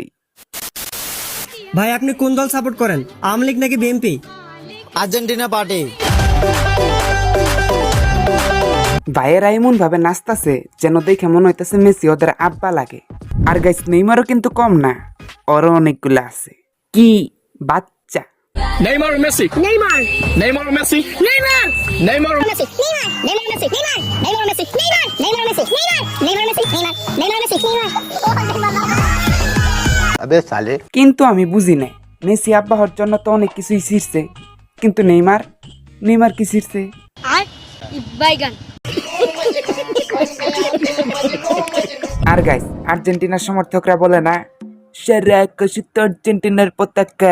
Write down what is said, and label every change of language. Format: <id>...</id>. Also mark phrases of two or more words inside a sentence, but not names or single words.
<bn>ভাই আপনি কোন দল সাপোর্ট করেন, আওয়ামী লীগ নাকি বিএনপি? আর্জেন্টিনা পার্টি। ভাইয়েরা এমন ভাবে নাচতাছে যেন দেখে মনে হইতেছে মেসি ওদের আব্বা লাগে। আর গাইস, নেইমারও কিন্তু কম না, ওরও অনেকগুলো আছে। কি বাচ্চা! Neymar o Messi? Neymar. Neymar o Messi? Neymar. Neymar o Messi. Neymar. Neymar Messi. Neymar. Neymar Messi. Neymar. Neymar Messi. Neymar. Neymar Messi. Neymar. Neymar Messi. Neymar.</bn> <hi>अबे साले।</hi> <bn>কিন্তু আমি বুঝি না, মেসি আব্বা হওয়ার জন্য তো অনেক কিছুই ছিঁড়ছে, কিন্তু নেইমার কি ছিঁড়ছে? আর বাইগান। আর গাইস, আর্জেন্টিনার সমর্থকরা বলে না, সারা আকাশে তো আর্জেন্টিনার পতাকা।</bn>